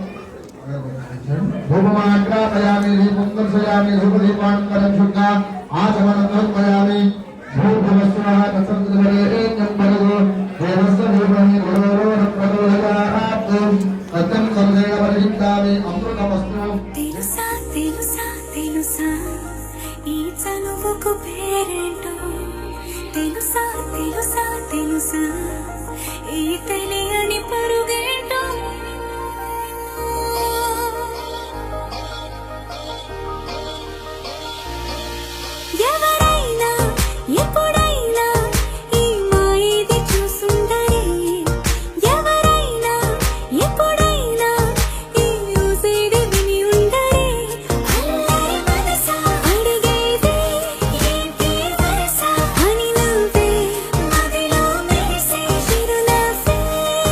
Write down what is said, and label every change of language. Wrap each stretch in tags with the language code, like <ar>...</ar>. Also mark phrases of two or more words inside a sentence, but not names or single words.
<sa>धूपमाग्रापयामि दीपं दर्शयामि धूपदीपान्तरं शुद्धा आचमनं समर्पयामि भूर्भुवस्सुनः तत्सवितुर्वरेण्यं भर्गो देवस्य धीमहि धियो न प्रचोदयात् सत्यं सर्वेण परिचिन्तामि अमृतमस्तु</sa> <te>తెలుసా తెలుసా తెలుసా ఈ చనువుకు పేరేంటో తెలుసా తెలుసా తెలుసా ఈ తెలియని పరుగేంటో ఎవరైనా ఎప్పుడైనా ఈ మాయది చూసుండరే ఎవరైనా ఎప్పుడైనా ఈ ఊసేది విని ఉండరే అల్లరి మనసా అడిగేది ఏంటి వరస అని నువ్వే మదిలో మెరిసే చిరునవ్వే</te>